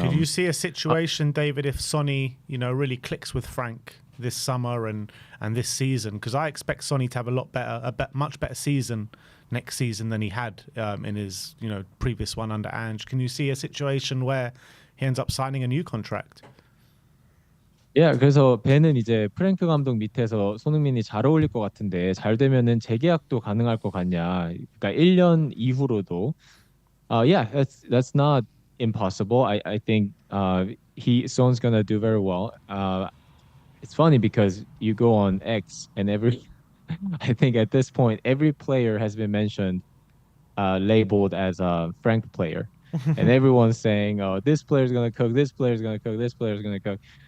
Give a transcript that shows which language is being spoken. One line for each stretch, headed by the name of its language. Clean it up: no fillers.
English: could you see a situation, David, if Sonny, really clicks with Frank this summer and this season? Because I expect Sonny to have much better season next season than he had in his, previous one under Ange. Can you see a situation where he ends up signing a new contract?
Korean: 그래서 벤은 이제 프랭크 감독 밑에서 손흥민이 잘 어울릴 것 같은데 잘 되면은 재계약도 가능할 것 같냐? 그러니까 1년 이후로도
English: yeah, that's not impossible. I think Son's gonna do very well. It's funny because you go on X and I think at this point every player has been mentioned, labeled as a Frank player, and everyone's saying, "Oh, this player's gonna cook. This player's gonna cook. This player's gonna cook."